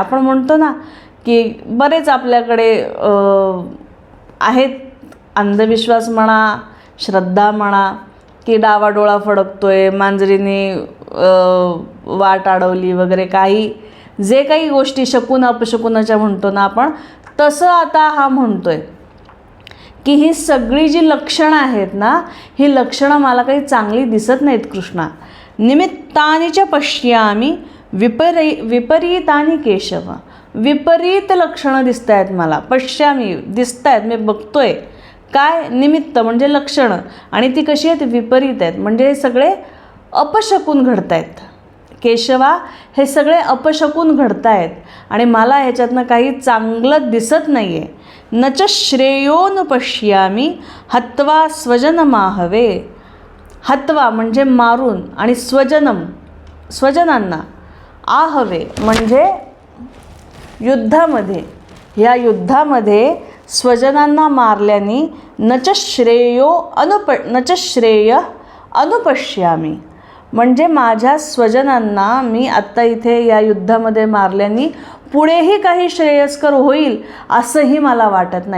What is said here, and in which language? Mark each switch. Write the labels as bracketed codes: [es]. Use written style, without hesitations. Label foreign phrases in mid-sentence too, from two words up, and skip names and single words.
[mr] आपण म्हणतो ना की बरेच आपल्याकडे आहेत अंधविश्वास म्हणा, श्रद्धा म्हणा, की डावा डोळा फडकतोय, मांजरीने वाट अडवली वगैरे, काही जे काही गोष्टी शकुन अपशकुनाच्या म्हणतो ना आपण, तसं आता हा म्हणतोय की ही सगळी जी लक्षणं आहेत ना, ही लक्षणं मला काही चांगली दिसत नाहीत कृष्णा. [sa] निमित्तानी च पश्यामी विपरीतानी केशव. [mr] विपरीत लक्षणं दिसत आहेत मला, पश्यामी दिसत आहेत, मी बघतोय. काय निमित्त म्हणजे लक्षणं, आणि ती कशी आहेत, विपरीत आहेत. म्हणजे हे सगळे अपशकुन घडत आहेत. केशवा, हे सगळे अपशकुन घडत आहेत आणि मला ह्याच्यातनं काही चांगलं दिसत नाही आहे. [sa] न च श्रेयोन पश्यामी हत्वा स्वजनमाहवे. [mr] हत्वा म्हणजे मारून, आणि स्वजनांना, आहवे म्हणजे युद्धामध्ये, या युद्धामध्ये स्वजनांना मारल्याने [sa] न च श्रेय अनुपश्यामी, [mr] म्हणजे माझ्या स्वजनांना मी आत्ता इथे या युद्धामध्ये मारल्याने पुढेही काही श्रेयस्कर होईल असंही मला वाटत नाही.